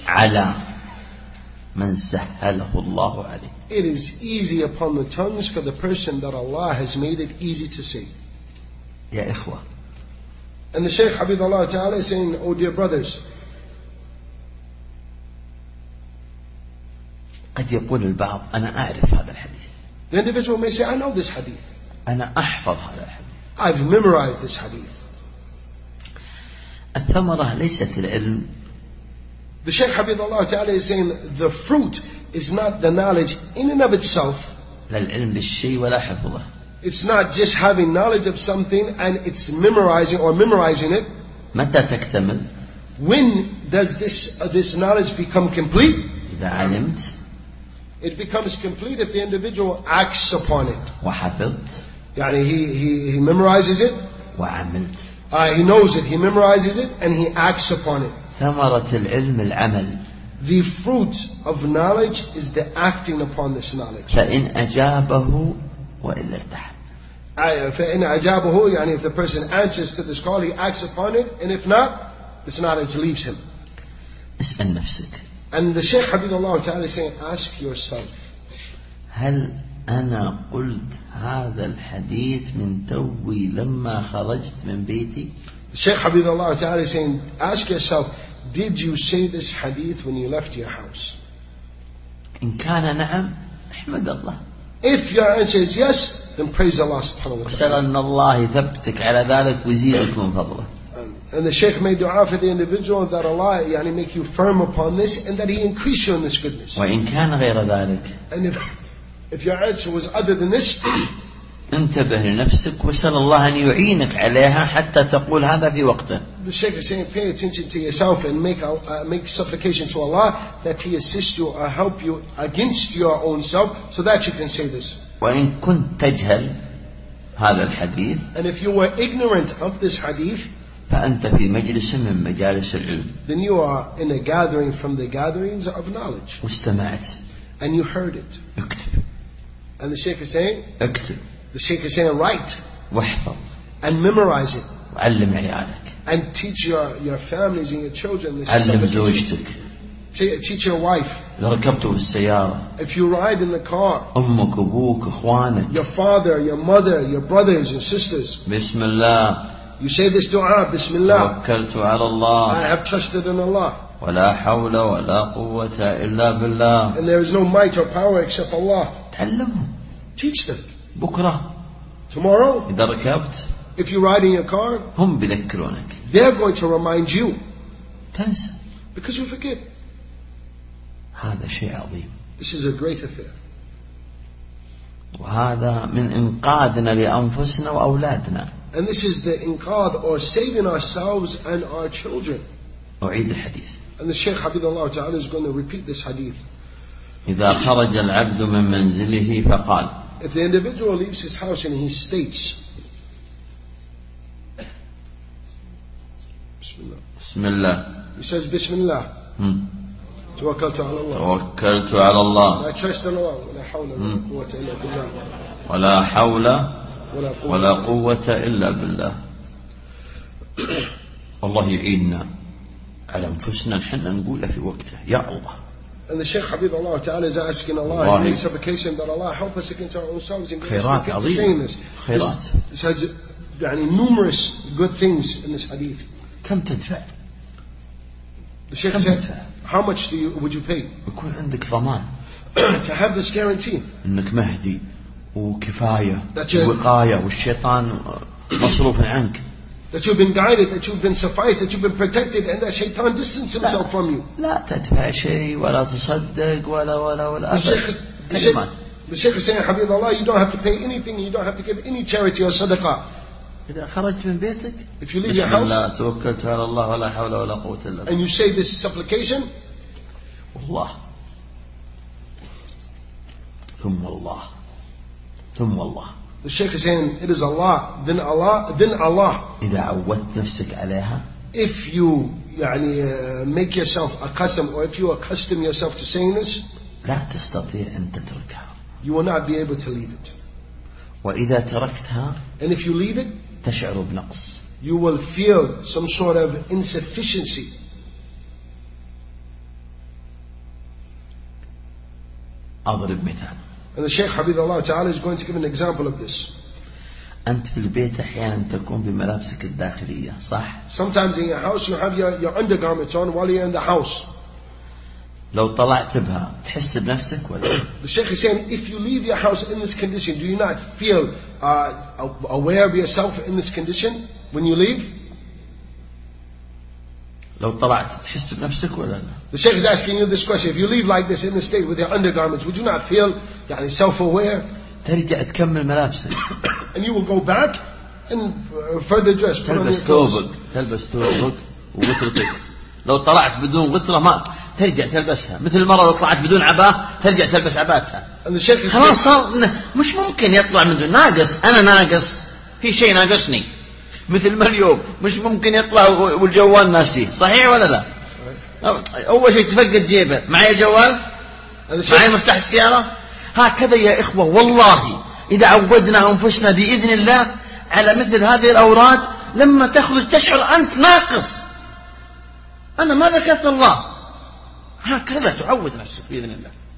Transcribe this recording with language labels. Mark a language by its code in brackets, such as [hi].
[ar] على من سهله الله عليه. [en] It is easy upon the tongues for the person that Allah has made it easy to say. [ar] يا إخوة. [en] And the Shaykh [ar] حفظ الله تعالى [en] saying, oh dear brothers. [ar] قد يقول البعض أنا أعرف هذا الحديث. [en] The individual may say, I know this hadith. [ar] أنا أحفظ هذا الحديث. [en] I've memorized this hadith. [ar] الثمرة ليست العلم. [en] The Shaykh [ar] حفظ الله تعالى [en] is saying, the fruit is not the knowledge in and of itself. [ar] لا العلم بالشيء ولا حفظه. [en] It's not just having knowledge of something and it's memorizing or memorizing it. [ar] متى تكتمل؟ [en] When does this knowledge become complete? [ar] إذا علمت. [en] It becomes complete if the individual acts upon it. [ar] وحفظت. [en] يعني he memorizes it. [ar] وعملت. [en] He knows it. He memorizes it and he acts upon it. [ar] ثمرة العلم العمل. [en] The fruit of knowledge is the acting upon this knowledge. [ar] فإن أجابه وإلا ارتاح. فإن أجابه يعني [en] if the person answers to this call, he acts upon it, and if not, this knowledge leaves him. [ar] اسأل نفسك. [en] And the Shaykh [ar] حفظ الله تعالى [en] is saying, ask yourself. [ar] هل أنا قلت هذا الحديث من توي لما خرجت من بيتي؟ [en] The Shaykh [ar] حفظ الله تعالى [en] is saying, ask yourself, did you say this hadith when you left your house? [ar] إن كان نعم، احمد الله. [en] If your answer is yes, then praise Allah [ar] سبحانه وتعالى. وسأل أن الله يثبتك على ذلك ويزيدك من فضله. [en] And the Shaykh made dua for the individual that Allah يعني make you firm upon this and that he increase you in this goodness. [ar] وإن كان غير ذلك. [en] And if your answer was other than this, [ar] انتبه لنفسك وسأل الله أن يعينك عليها حتى تقول هذا في وقته. [en] The Shaykh is saying, pay attention to yourself and make supplication to Allah that he assist you or help you against your own self so that you can say this. [ar] وإن كنت تجهل هذا الحديث. [en] And if you were ignorant of this hadith, [ar] فأنت في مجلس من مجالس العلم. [en] Then you are in a gathering from the gatherings of knowledge. [ar] واستمعت. [en] And you heard it. [ar] اكتب. [en] And the Shaykh is saying. [ar] اكتب. [en] The Shaykh is saying, write. [ar] واحفظ. [en] And memorize it. [ar] وعلم عيالك. [en] And teach your families and your children this. [ar] علم زوجتك. [en] Teach your wife. [ar] إذا ركبت في السيارة. [en] If you ride in the car. [ar] أمك أبوك أخوانك. [en] Your father, your mother, your brothers and sisters. [ar] بسم الله. [en] You say this dua, Bismillah. [ar] توكلت على الله. [en] I have trusted in Allah. [ar] ولا حول ولا قوة إلا بالله. [en] And there is no might or power except Allah. [ar] تعلم. [en] Teach them. [ar] بكرة. [en] Tomorrow. [ar] إذا ركبت. [en] If you ride in your car. [ar] هم بذكرونك. [en] They're going to remind you. [ar] تنسى. [en] Because you forget. [ar] هذا شيء عظيم. [en] This is a great affair. [ar] وهذا من إنقاذنا لأنفسنا وأولادنا. [en] And this is the inqad or saving ourselves and our children. [ar] أعيد الحديث. [en] And the Shaykh [ar] حفظ الله تعالى [en] is going to repeat this hadith. [ar] إذا خرج العبد من منزله فقال. [en] If the individual leaves his house and he states. [ar] بسم الله. [en] He says [ar] بسم الله. توكلت على الله. توكلت على الله. [en] I trust in Allah. [ar] ولا حول ولا قوة إلا بالله. ولا حول ولا قوة إلا بالله. الله يعيننا على أنفسنا نحن نقوله في وقته يا الله. [en] And the Sheikh Habib Allah Ta'ala is asking Allah in his supplication that Allah help us against our own selves in saying this. [ar] خيرات. [en] This has يعني, numerous good things in this hadith. [ar] كم تدفع؟ [en] The Sheikh said, تدفع؟ how much do you, would you pay? [ar] يكون عندك ضمان. [en] to have this guarantee. [ar] إنك مهدي وكفاية وقاية والشيطان مصروف عنك. [en] That you've been guided, that you've been sufficed, that you've been protected, and that Shaitan distanced himself from you. [ar] لا تدفع شيء ولا تصدق ولا ولا ولا. [en] The Sheikh is saying, Habib Allah, you don't have to pay anything, you don't have to give any charity or sadaqah. [ar] إذا خرجت من بيتك. [en] If you leave your house. [ar] لا توكلت على الله ولا حول ولا قوة إلا بالله. [en] And you say this supplication. [ar] والله. ثم الله. ثم الله. [en] The Sheikh is saying, "It is Allah, then Allah, then Allah." [ar] إذا عودت نفسك عليها. [en] If you, يعني, make yourself accustomed, or if you accustom yourself to saying this, [ar] لا تستطيع أن تتركها. [en] You will not be able to leave it. [ar] وإذا تركتها. [en] And if you leave it, [ar] تشعر بنقص. [en] You will feel some sort of insufficiency. [ar] أضرب مثال. [en] And the Shaykh Habib Allah Ta'ala is going to give an example of this. [ar] أنت في البيت أحياناً تكون بملابسك الداخلية صح؟ [en] Sometimes in your house you have your undergarments on while you're in the house. [ar] لو طلعت بها تحس بنفسك ولا؟ [en] The Shaykh is saying if you leave your house in this condition do you not feel aware of yourself in this condition when you leave? [ar] لو طلعت تحس بنفسك ولا لا؟ [en] The Shaykh is asking you this question. If you leave like this in the state with your undergarments, would you not feel يعني, self-aware? [ar] ترجع تكمل ملابسك. [en] And you will go back and further dress. [ar] تلبس ثوبك. تلبس ثوبك وغطرتك. لو طلعت بدون غطرة ما ترجع تلبسها. مثل المرة لو طلعت بدون عباة ترجع تلبس عباتها. [en] And the Shaykh is [ar] خلاص صار مش ممكن يطلع من دون. ناقص. أنا ناقص. في شيء ناقصني. مثل ما اليوم مش ممكن يطلع والجوال ناسي صحيح ولا لا اول شيء تفقد جيبه معي جوال معي مفتاح السياره هكذا يا اخوه والله اذا عودنا انفسنا باذن الله على مثل هذه الاوراد لما تخرج تشعر انت ناقص انا ما ذكرت الله هكذا تعود نفسك باذن الله